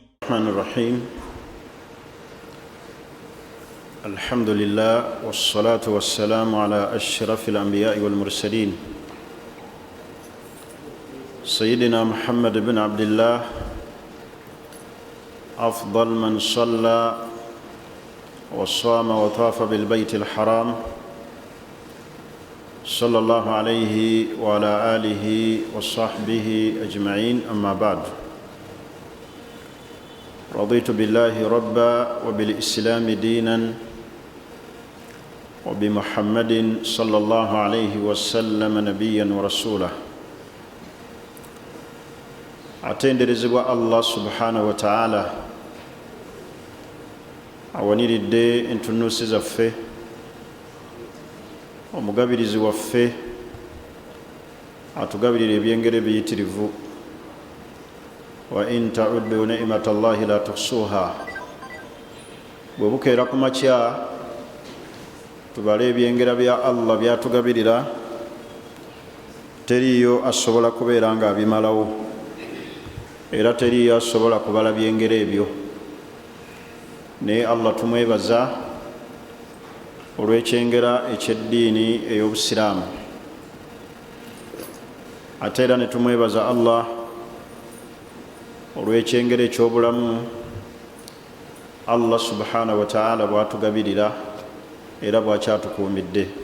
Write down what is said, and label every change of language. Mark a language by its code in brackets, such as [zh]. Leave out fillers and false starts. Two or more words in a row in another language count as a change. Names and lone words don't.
[ar] الرحمن الرحيم الحمد لله والصلاة والسلام على أشرف الأنبياء والمرسلين سيدنا محمد بن عبد الله أفضل من صلى وصام وطاف بالبيت الحرام صلى الله عليه وعلى آله وصحبه أجمعين أما بعد رضيت بالله ربا وبالإسلام دينا وبمحمد صلى الله عليه وسلم نبيا ورسولا atenderezebwa الله سبحانه وتعالى [lg] awaniridde entunuusi zaffe omugabirizi waffe atugabirira ebyengere biyitirivu [ar] وإن تعدوا نعمة الله لا تحصوها [lg] bwe bukeera ku makya tubale ebyengera bya Allah byatugabirira teriyo asobola kubeera nga abimalawo era teriyo asobola kubala byengera ebyo naye Allah tumwebaza olw'ekyengera eky'eddiini ey'obusiraamu ate era ne tumwebaza Allah olw'ekyengera eky'obulamu [ar] الله سبحانه وتعالى [lg] bw'atugabirira era bw'akyatukuumidde.